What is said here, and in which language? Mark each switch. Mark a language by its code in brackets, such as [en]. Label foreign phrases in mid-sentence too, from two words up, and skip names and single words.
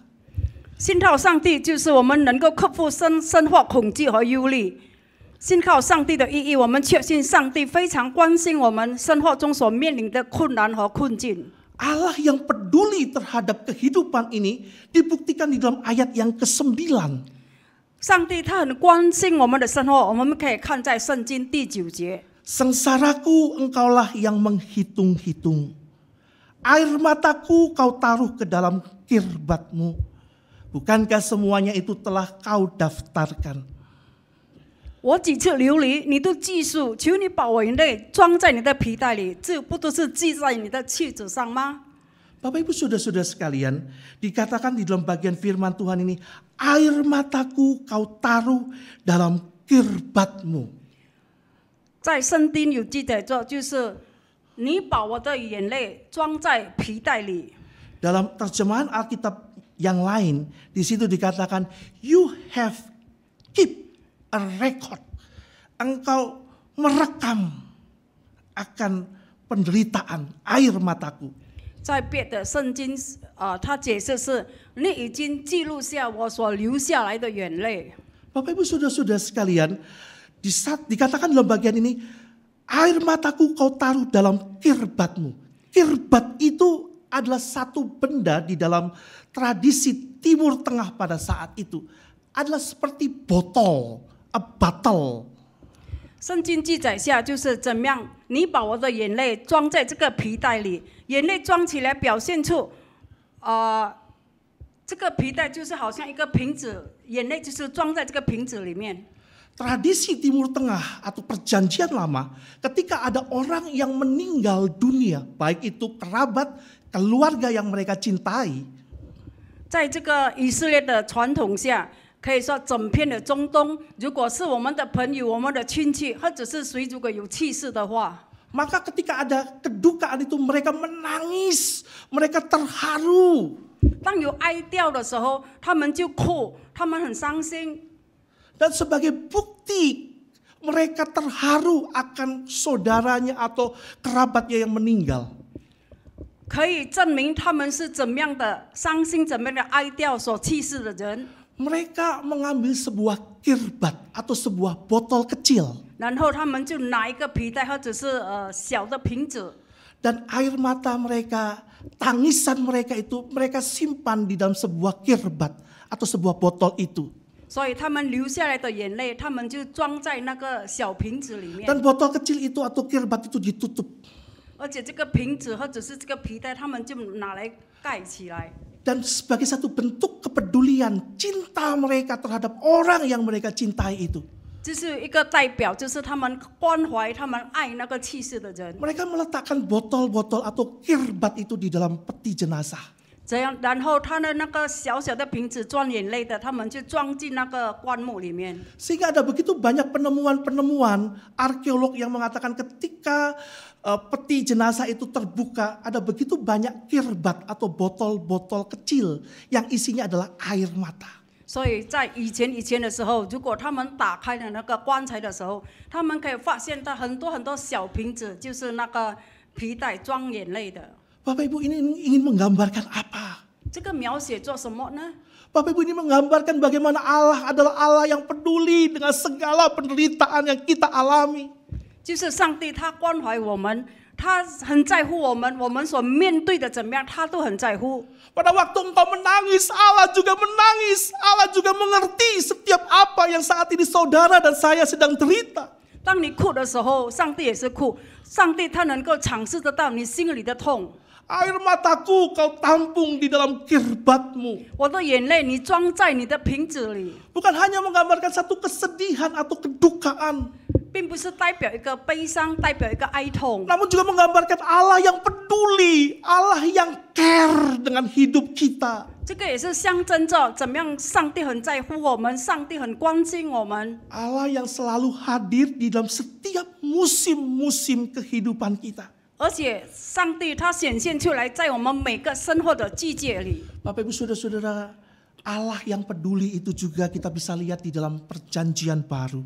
[zh] 信靠上帝就是我们能够克服生活恐惧和忧虑。信靠上帝的意义，我们确信上帝非常关心我们生活中所面临的困难和困境。 [id] Allah yang peduli terhadap kehidupan ini dibuktikan di dalam ayat yang ke-9. [zh] 上帝他很关心我们的生活，我们可以看在圣经第9节。 [id] Sengsaraku engkaulah yang menghitung-hitung. Air mataku kau taruh ke dalam kirbatmu. Bukankah semuanya itu telah kau daftarkan? [zh] 我几次流离，你都记述，求你把我眼泪装在你的皮带里，这不都是记在你的册子上吗？ [id] Bapak Ibu saudara-saudara sekalian, dikatakan di dalam bagian firman Tuhan ini, air mataku kau taruh dalam kirbatmu. [zh] 在圣经有记载着，就是你把我的眼泪装在皮带里。 [id] Dalam terjemahan Alkitab yang lain, di situ dikatakan, [en] you have keep a record. [id] Engkau merekam akan penderitaan air mataku. [zh] 在别的圣经他解释是你已经记录下我所流下来的眼泪。 [id] Bapak Ibu saudara-saudara sekalian, dikatakan dalam bagian ini, air mataku kau taruh dalam kirbatmu. Kirbat itu adalah satu benda di dalam tradisi Timur Tengah pada saat itu. Adalah seperti botol, [en] a bottle. [zh] 圣经记载下就是怎么样，你把我的眼泪装在这个皮带里，眼泪装起来表现出，这个皮带就是好像一个瓶子，眼泪就是装在这个瓶子里面。 [id] Tradisi Timur Tengah atau perjanjian lama, ketika ada orang yang meninggal dunia, baik itu kerabat, keluarga yang mereka cintai. [zh] 在这个以色列的传统下，可以说整片的中东，如果是我们的朋友、我们的亲戚，或者是谁如果有去世的话， [id] Maka ketika ada kedukaan itu mereka menangis, mereka terharu. [zh] 当有哀悼的时候，他们就哭，他们很伤心。 [id] Dan sebagai bukti mereka terharu akan saudaranya atau kerabatnya yang meninggal. [zh] 可以证明他们是怎么样的伤心、怎么样的哀悼所去世的人。 [id] Mereka mengambil sebuah kirbat atau sebuah botol kecil. [zh] 然后他们就拿一个皮带或者是小的瓶子， [id] Dan air mata mereka, tangisan mereka itu mereka simpan di dalam sebuah kirbat atau sebuah botol itu. [zh] 所以他们流下来的眼泪，他们就装在那个小瓶子里面。 [id] Dan botol kecil itu atau kirbat itu ditutup. [zh] 而且这个瓶子或者是这个皮带，他们就拿来盖起来。 [id] Dan sebagai satu bentuk kepedulian, cinta mereka terhadap orang yang mereka cintai itu. [zh] 就是一个代表，就是他们关怀、他们爱那个去世的人。 [id] Mereka meletakkan botol-botol atau kirbat itu di dalam peti jenazah. [zh] 这样，然后他的那个小小的瓶子装眼泪的，他们就装进那个棺木里面。 [id] Sehingga ada begitu banyak penemuan-penemuan arkeolog yang mengatakan ketika peti jenazah itu terbuka, ada begitu banyak kirbat atau botol-botol kecil yang isinya adalah air mata. [zh] 所以在以前的时候，如果他们打开了那个棺材的时候，他们可以发现到很多小瓶子，就是那个皮带装眼泪的。 [id] Bapak Ibu ini ingin menggambarkan apa? [zh] 这个描写做什么呢？ [id] Bapak Ibu ini menggambarkan bagaimana Allah adalah Allah yang peduli dengan segala penderitaan yang kita alami. [zh] 就是上帝他关怀我们， 他很在乎我们所面对的怎么样，他都很在乎。 [id] Pada waktu engkau menangis, Allah juga menangis. Allah juga mengerti setiap apa yang saat ini saudara dan saya sedang derita. [zh] 当你哭的时候，上帝也是哭，上帝他能够尝试得到你心里的痛。 [id] Air mataku kau tampung di dalam kirbatmu. [zh] 我的眼泪你装在你的瓶子里， [id] Bukan hanya menggambarkan satu kesedihan atau kedukaan, [zh] 并不是代表一个悲伤，代表一个哀痛， [id] namun juga menggambarkan Allah yang peduli, Allah yang care dengan hidup kita. [zh] 这个也是象征着怎么样，上帝很在乎我们，上帝很关心我们。 [id] Allah yang selalu hadir di dalam setiap musim-musim kehidupan kita. [zh] 而且上帝他显现出来，在我们每个生活的季节里。 [id] Bapak Ibu Saudara-saudara, Allah yang peduli itu juga kita bisa lihat di dalam perjanjian baru.